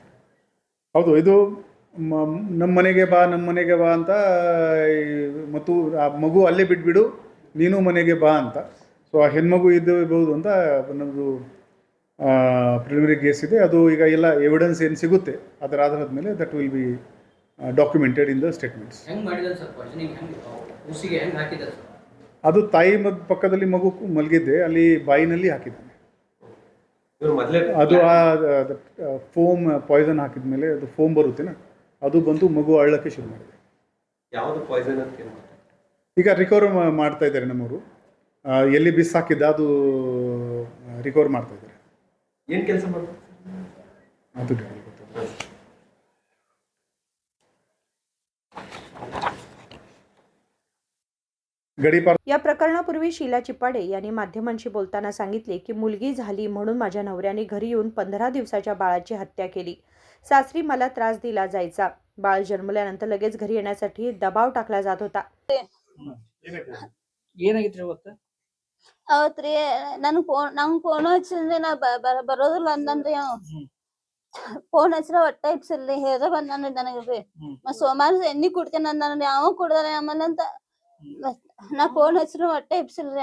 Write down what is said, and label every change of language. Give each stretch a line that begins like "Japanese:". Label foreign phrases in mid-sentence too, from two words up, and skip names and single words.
Kannada: ಹೌದು, ಇದು ನಮ್ಮ ಮನೆಗೆ ಬಾ ಅಂತ, ಮತ್ತು ಆ ಮಗು ಅಲ್ಲೇ ಬಿಟ್ಬಿಡು, ನೀನು ಮನೆಗೆ ಬಾ ಅಂತ. ಸೊ ಆ ಹೆಣ್ಮಗು ಇರಬಹುದು ಅಂತ ನಮ್ಮದು
English: preliminary case
Kannada: ಇದೆ. ಅದು ಈಗ ಎಲ್ಲ ಎವಿಡೆನ್ಸ್ ಏನು ಸಿಗುತ್ತೆ ಅದರ ಆಧಾರದ ಮೇಲೆ
English: that will be documented in the statements.
Kannada: ಅದು ತಾಯಿ ಪಕ್ಕದಲ್ಲಿ ಮಗು ಮಲಗಿದ್ದೆ, ಅಲ್ಲಿ ಬಾಯಿನಲ್ಲಿ ಹಾಕಿದ್ದಾನೆ. ಅದು ಆ
English: foam poison
Kannada: ಹಾಕಿದ ಮೇಲೆ ಅದು ಫೋಮ್ ಬರುತ್ತೇನ, ಅದು ಬಂದು ಮಗು ಅಳ್ಳಕ್ಕೆ ಶುರು ಮಾಡಿದೆ. ಯಾವುದು ಪಾಯ್ಸನ್ ಅಂತ ಈಗ ರಿಕವರ್ ಮಾಡ್ತಾ ಇದ್ದಾರೆ ನಮ್ಮವರು. ಎಲ್ಲಿ ಬಿಸ್ ಹಾಕಿದ್ದ ಅದು ರಿಕವರ್ ಮಾಡ್ತಾ ಇದ್ದಾರೆ. ಏನು ಕೆಲಸ ಮಾಡ್ತಾರೆ ಅದು ಗೊತ್ತಿಲ್ಲ.
Marathi: या प्रकरणापूर्वी शीला चिप्पाडे यांनी माध्यमांशी बोलताना सांगितले की मुलगी झाली म्हणून माझ्या नवऱ्याने घरी येऊन 15 दिवसाच्या बाळाची हत्या केली. सासरी मला त्रास दिला जायचा. बाळ जन्मल्यानंतर लगेच घरी येण्यासाठी दबाव टाकला जात होता.
Kannada: ಏನಾಗಿತ್ತು ಇವತ್ತು? ಅವತ್ರಿ ನಂಗೆ ಫೋನ್ ಹಚ್ಚಿಂದ್ರಿ ನಾ ಬರೋದಿಲ್ಲ ಅಂದನ್ರಿ. ಅವ ಫೋನ್ ಹಚ್ಚಿರ ಒಟ್ಟ ಇಪ್ಸಿಲ್ರಿ, ಹೇಳ ಬಂದನ್ರಿ ನನಗ್ರಿ. ಸೋಮವಾರ ಎಣ್ಣಿ ಕುಡ್ತೇನೆ ಅಂದನ್ರಿ. ಅವ ಕುಡ್ದಾರೆ ಆಮೇಲೆ ಅಂತ ನಾ ಫೋನ್ ಹಚ್ಚಿರ ಒಟ್ಟ ಇಪ್ಸಿಲ್ರಿ.